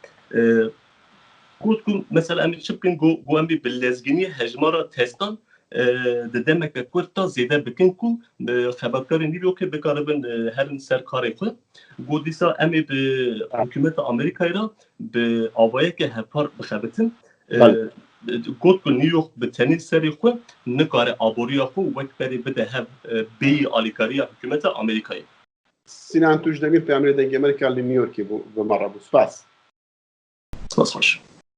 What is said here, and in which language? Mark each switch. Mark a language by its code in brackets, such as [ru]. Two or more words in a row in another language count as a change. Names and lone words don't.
[ku] got ku mesela em çi bikin got em ê bi lezgîniyê hejmara testan di demeke Kurd ta zêde bikin ku xebatkarên New Yorkê bikaribin herin ser karê xwe got dîsa em ê bi hikûmeta Amerîkayê re bi avayekê hevpar bixebitin got ku New York bi tenê serê xwe nikare aboriya xwe wek berê bide hev bêyî alîkariya hikûmeta Amerîkayê سینان توش دەمیر پێ ئەمرێ دەنگی ئەمریکا لە نیویۆرکی بوو بمەڕە بوو سپاس سپاس خۆش